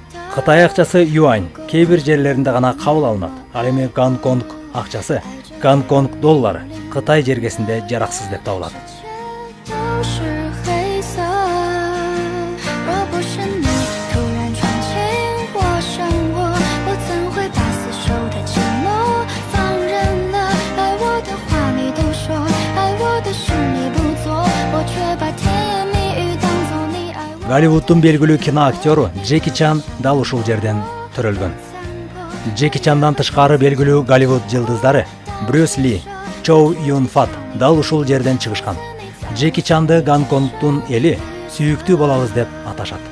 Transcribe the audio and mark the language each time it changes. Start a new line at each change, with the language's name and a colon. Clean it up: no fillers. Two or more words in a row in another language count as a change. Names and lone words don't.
Kyrgyz: Кытай акчасы юань кээ бир жерлеринде гана кабыл алынат. Ал эми Гонконг акчасы, Гонконг доллары Кытай жергесинде жараксыз деп табылат.
Chinese: 都是黑色。若不是你突然闯进我生活，我怎会把死守的承诺放任了？爱我的话你都说，爱我的事你不做，我却把甜言蜜语当作你爱我。
Kyrgyz: Голливуддун белгилүү кино актеру Джеки Чан дал ушул жерден төрөлгөн. Джеки Чандан тышкары белгилүү Голливуд жылдыздары Брюс Ли, Чоу Юн Фат дал ушул жерден чыгышкан. Джеки Чанды Гонконгдун эли сүйүктүү балабыз деп аташат.